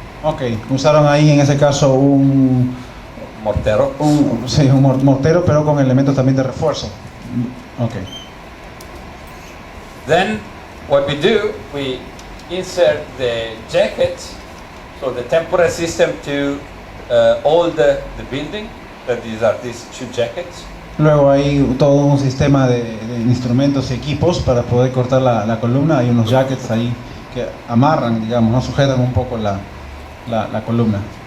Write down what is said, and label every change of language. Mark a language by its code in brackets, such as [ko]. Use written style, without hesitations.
[es] Ok, usaron ahí en ese caso un mortero. Un mortero, pero con elementos también de refuerzo. Ok. [en] Then what we do, we insert the jacket, so the temporary system to hold the building. That these two jackets. [es] Luego hay todo un sistema de instrumentos y equipos para poder cortar la columna. Hay unos jackets ahí que amarran, digamos, no sujetan un poco la columna.